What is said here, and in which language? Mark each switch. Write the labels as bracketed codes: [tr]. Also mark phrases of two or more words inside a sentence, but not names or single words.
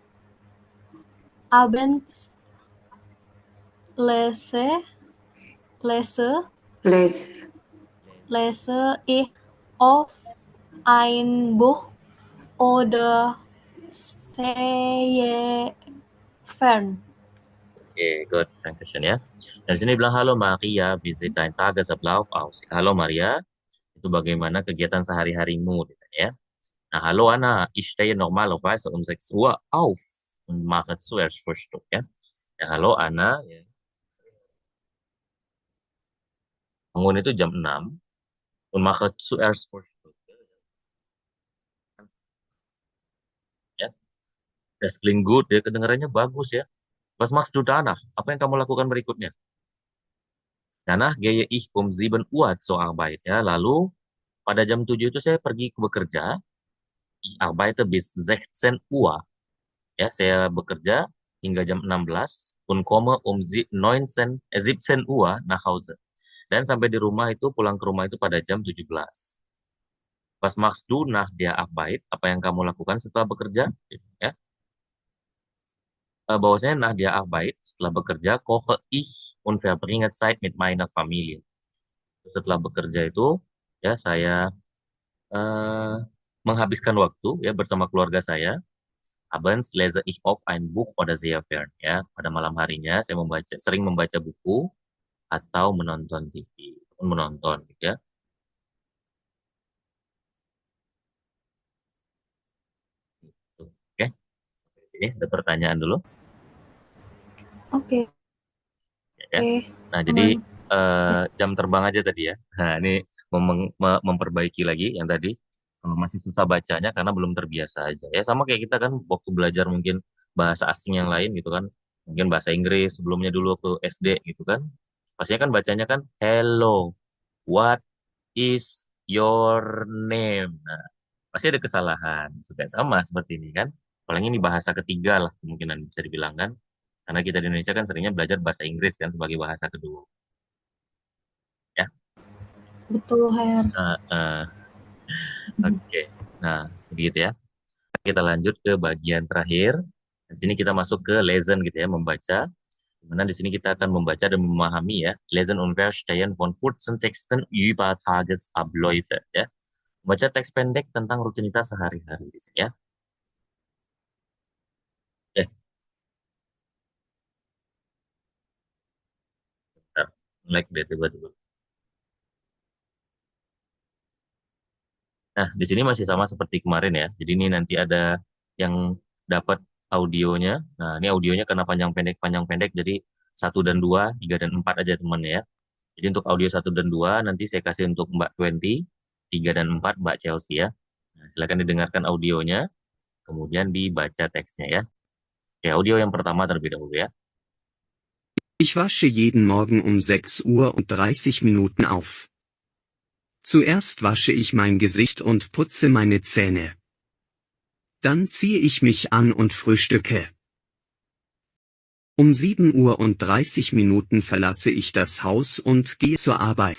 [de] Abends lese ich oft ein Buch oder sehe fern. [id] Oke, good. Dankeschön ya. Dari sini bilang, halo Maria, [de] wie sieht dein Tagesablauf aus? [id] Halo Maria, itu bagaimana kegiatan sehari-harimu? Gitu ya. Nah, halo [de] Anna, ich stehe normalerweise um 6 Uhr auf und mache zuerst Frühstück ya. [id] Ya, halo Anna. Ya. Bangun itu jam 6 [de] und mache zuerst Frühstück. [id] Ya. [de] Das klingt gut, [id] ya. Kedengarannya bagus ya. [de] Was machst du danach? [id] Apa yang kamu lakukan berikutnya? [de] Danach gehe ich um 7 Uhr zur Arbeit. [id] Ya, lalu pada jam 7 itu saya pergi bekerja. [de] Ich arbeite bis 16 Uhr. [id] Ya, saya bekerja hingga jam 16 [de] und komme um 17 Uhr nach Hause. [id] Dan sampai di rumah itu, pulang ke rumah itu pada jam 17. [de] Was machst du nach der Arbeit? [id] Apa yang kamu lakukan setelah bekerja? Ya, bahwasanya [de] nach der Arbeit, [id] setelah bekerja, [de] koche ich und verbringe Zeit mit meiner Familie. [id] Setelah bekerja itu, ya saya eh, menghabiskan waktu ya bersama keluarga saya. [de] Abends lese ich oft ein Buch oder sehr fern. [id] Ya, pada malam harinya saya sering membaca buku atau menonton TV, menonton, gitu ya. Oke, ini ada pertanyaan dulu, Oke, ya. Nah, jadi aman. jam terbang aja tadi ya. Nah, ini memperbaiki lagi yang tadi. Masih susah bacanya karena belum terbiasa aja. Ya, sama kayak kita kan waktu belajar mungkin bahasa asing yang lain gitu kan. Mungkin bahasa Inggris sebelumnya dulu waktu SD gitu kan. Pastinya kan bacanya kan [en] hello, what is your name? [id] Nah, pasti ada kesalahan. Juga sama seperti ini kan. Apalagi ini bahasa ketiga lah kemungkinan bisa dibilang kan. Karena kita di Indonesia kan seringnya belajar bahasa Inggris kan sebagai bahasa kedua. Ya. Betul, Her. Oke. Nah, begitu ya. Kita lanjut ke bagian terakhir. Di sini kita masuk ke lesen gitu ya, membaca. Dimana di sini kita akan membaca dan memahami ya, [de] lesen und verstehen von kurzen Texten über Tagesabläufe ya. [id] Baca teks pendek tentang rutinitas sehari-hari di sini ya. Eh, bentar. Like deh tiba-tiba. Nah, di sini masih sama seperti kemarin ya. Jadi ini nanti ada yang dapat audionya. Nah, ini audionya karena panjang pendek. Jadi 1 dan 2, 3 dan 4 aja teman ya. Jadi untuk audio 1 dan 2 nanti saya kasih untuk Mbak Twenty, 3 dan 4 Mbak Chelsea ya. Nah, silakan didengarkan audionya, kemudian dibaca teksnya ya. Ya, audio yang pertama terlebih dahulu ya. [de] Ich wasche jeden Morgen um 6:30 Uhr auf. Zuerst wasche ich mein Gesicht und putze meine Zähne. Dann ziehe ich mich an und frühstücke. Um 7:30 Uhr verlasse ich das Haus und gehe zur Arbeit.